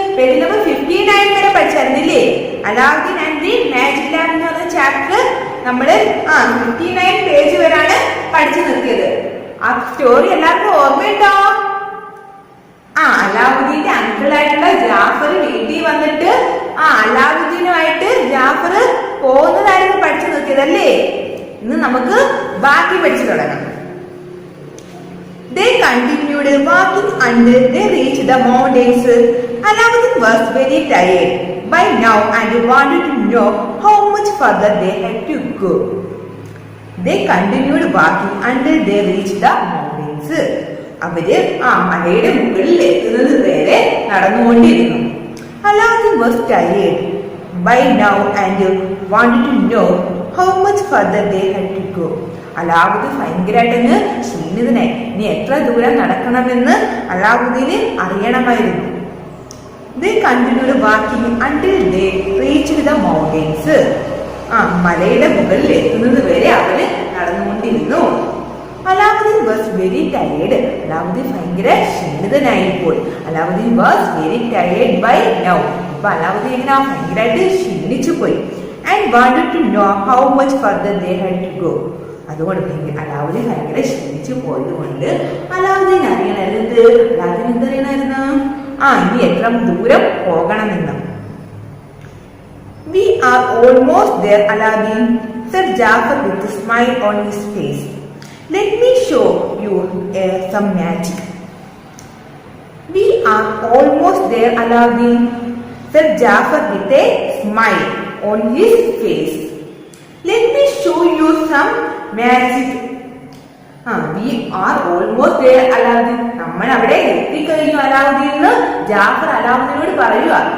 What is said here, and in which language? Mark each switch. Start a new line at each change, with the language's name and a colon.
Malayalam: Page number 59 വരെ പഠിച്ചായിരുന്നില്ലേ? Alauddin and the magic lamp എന്ന് പറഞ്ഞ ചാപ്റ്റർ നമ്മള് 59 പേജ് വരെയാണ് പഠിച്ചു നിർത്തിയത്. ആ സ്റ്റോറി എല്ലാവർക്കും ഓർമ്മയുണ്ടോ? അലാവുദ്ദീന്റെ അങ്കിളായിട്ടുള്ള ജാഫർ വീട്ടിൽ വന്നിട്ട് അലാവുദ്ദീനുമായിട്ട് ജാഫർ പോകുന്നതായിരുന്നു പഠിച്ചു നിർത്തിയതല്ലേ? ഇന്ന് നമുക്ക് ബാക്കി പഠിച്ചു തുടങ്ങാം.
English: They continued walking until they reached the mountains. Alauddin was very tired by now and wanted to know how much further they had to go. They continued walking until they reached the mountains.
Malayalam: അവര് മലയുടെ മുകളിൽ എത്തുന്നത് വരെ നടന്നുകൊണ്ടിരുന്നു.
English: Alauddin was tired by now and wanted to know how much further they had to go.
Malayalam: Alauddin ഭയങ്കരമായിട്ടങ്ങ് ക്ഷീണിതനായി. ഇനി എത്ര ദൂരം നടക്കണമെന്ന് അലാവുദ്ദീന് അറിയണമായിരുന്നു.
English: They continued walking until they reached the mountains.
Malayalam: മലയുടെ മുകളിൽ എത്തുന്നത് വരെ അവര് നടന്നുകൊണ്ടിരുന്നു.
English: Alauddin was very tired.
Malayalam: Alauddin ഭയങ്കര ക്ഷീണിതനായിപ്പോൾ.
English: Alauddin was very tired by now.
Malayalam: അപ്പൊ അലാവുദ്ദീൻ ഇങ്ങനെ ഭയങ്കരമായിട്ട് ക്ഷീണിച്ചു പോയി.
English: And wanted to know how much further they had to go.
Malayalam: അതുകൊണ്ട് അലാവുദ്ദീൻ ഭയങ്കര ക്ഷീണിച്ചു പോയത് കൊണ്ട് അലാവുദ്ദീൻ അറിയണത് അലാവുദ്ദീൻ എന്തറിയണായിരുന്നു? ഇനി എത്ര ദൂരം പോകണമെന്ന്.
English: We are almost there, Alauddin, said Jafar with a smile on his face. Let me show you some magic. We are almost there, Alauddin, said Jafar with a smile on his face. Let me show you some magic. We are almost there, Alauddin.
Malayalam: നമ്മൾ അവിടെ എത്തിക്കഴിഞ്ഞു അലാവുദ്ദീൻ എന്ന് ജാഫർ അലാവുദ്ദീനോട് പറയുക.